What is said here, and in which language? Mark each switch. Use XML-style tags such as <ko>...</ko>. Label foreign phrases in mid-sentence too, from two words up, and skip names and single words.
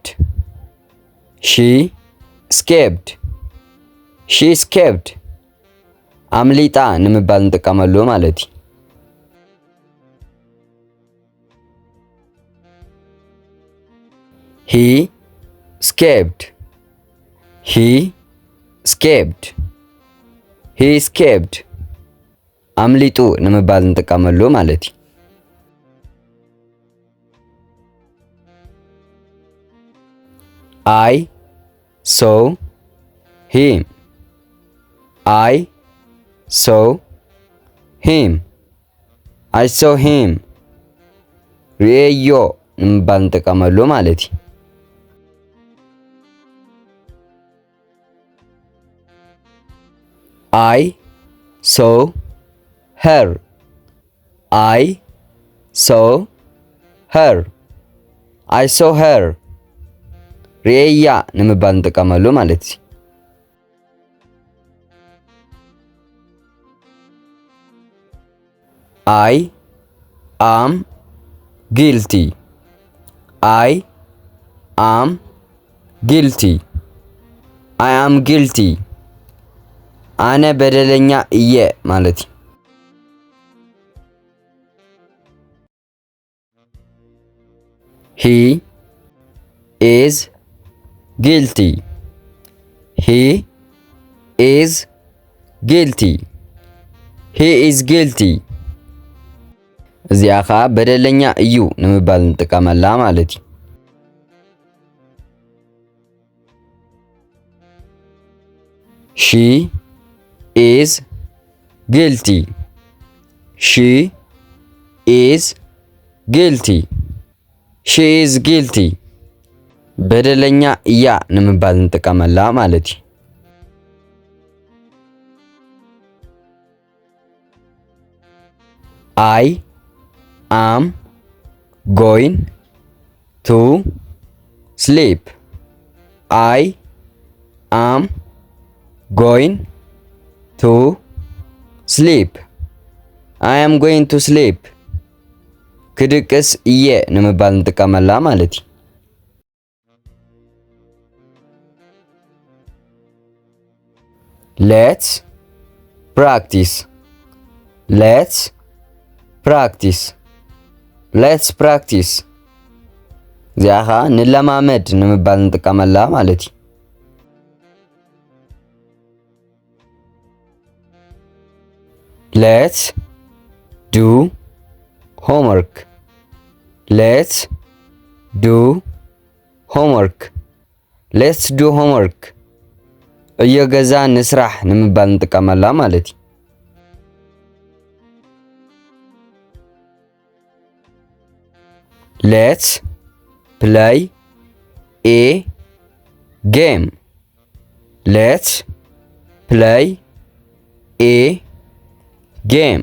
<en>She escaped. She escaped.</en> <ti>አምሊጣ ንምባል ንጥቀመሉ ማለት እዩ።</ti> <en>He escaped. He escaped. He escaped.</en> <ti>አምሊጡ ንምባል ንጥቀመሉ ማለት እዩ።</ti> <en>I saw him. I saw him. I saw him.</en> <ti>ሪኤዮ ንምባል ንጥቀመሉ ማለት እዩ።</ti> <en>I saw her. I saw her. I saw her.</en> <ti>ሪኤያ ንምባል ንጥቀመሉ ማለት እዩ።</ti> <en>I am guilty. I am guilty. I am guilty.</en> <ti>አነ በደለኛ እየ ማለት እዩ።</ti> <en>He is guilty. He is guilty. He is guilty.</en> <ti>እዚኣ ኸ በደለኛ እዩ ንምባል ንጥቀመላ ማለት እዩ።</ti> <en>She is guilty. She is guilty. She is guilty.</en> <ti>በደለኛ እያ ንምባል ንጥቀመላ ማለት እዩ።</ti> <en>I am going to sleep. I am going to sleep. I am going to sleep.</en> <ti>ክድቅስ እየ ንምባል ንጥቀመላ ማለት እዩ።</ti> <en>Let's practice. Let's practice. Let's practice.</en> <ti>እዚኣ ኸ ንለማመድ ንምባል ንጥቀመላ ማለት እዩ።</ti> <en>Let's do homework. Let's do homework. Let's do homework.</en> <ti>እየገዛ ንስራሕ ንምባል ንጥቀመላ ማለት እዩ።</ti> <en>Let's play a game. Let's play a game.</en>